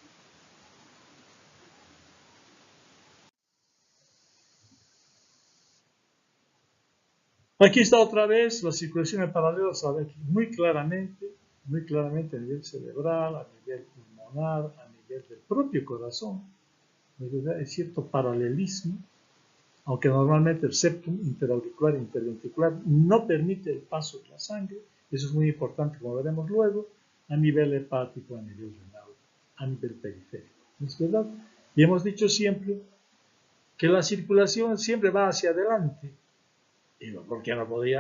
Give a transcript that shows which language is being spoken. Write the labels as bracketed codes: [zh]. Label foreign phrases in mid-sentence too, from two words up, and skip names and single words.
[es] Aquí está otra vez la circulación en paralelo, se ve muy claramente a nivel cerebral, a nivel pulmonar, a nivel del propio corazón. Hay cierto paralelismo, aunque normalmente el septum interauricular e interventricular no permite el paso de la sangre, Eso es muy importante, como veremos luego, a nivel hepático, a nivel renal, a nivel periférico. ¿No es verdad? Y hemos dicho siempre que la circulación siempre va hacia adelante. Y ¿por qué no podía?